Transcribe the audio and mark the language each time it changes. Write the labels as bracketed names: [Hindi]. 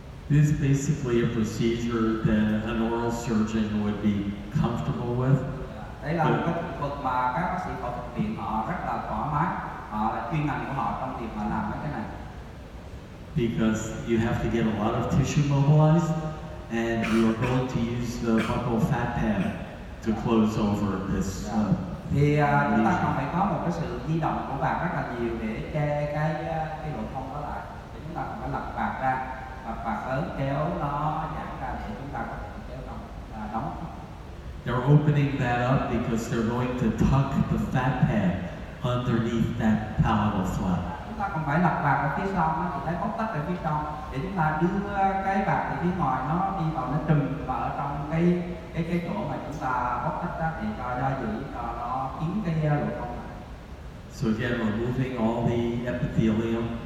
[English] This is basically a procedure that an oral surgeon would be comfortable with. [Vietnamese] Đấy là một cái kỹ thuật mà các bác sĩ phẫu thuật miệng họ rất là thoải mái, họ là chuyên ngành của họ trong việc mà làm mấy cái này. [English] Because you have to get a lot of tissue mobilized, and you are going to use the buccal fat pad to close over this. [Vietnamese] Thì chúng ta còn phải có một cái sự di động của vạt rất là nhiều để che cái lỗ thông đó lại. Thì chúng ta còn phải lật vạt ra, vạt lớn kéo nó giãn ra để chúng ta có thể kéo đóng. [English] They're opening that up because they're going to tuck the fat pad underneath that palatal flap. [Vietnamese] Chúng ta còn phải lật vạt ở phía sau, thì thấy bóc tách ở phía trong để chúng ta đưa cái vạt từ phía ngoài nó đi vào, nó trùm vào ở trong cái chỗ mà chúng ta bóc tách ra để cho giữ cho nó kín cái lỗ thông. [English] So again, removing all the epithelium.